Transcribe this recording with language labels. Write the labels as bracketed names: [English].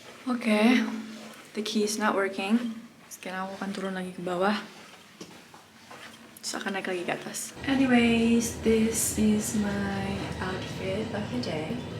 [English] Oke, the key is not working. [Indonesian] Sekarang aku akan turun lagi ke bawah. Terus akan naik lagi ke atas. [English] Anyways, this is my outfit of the day.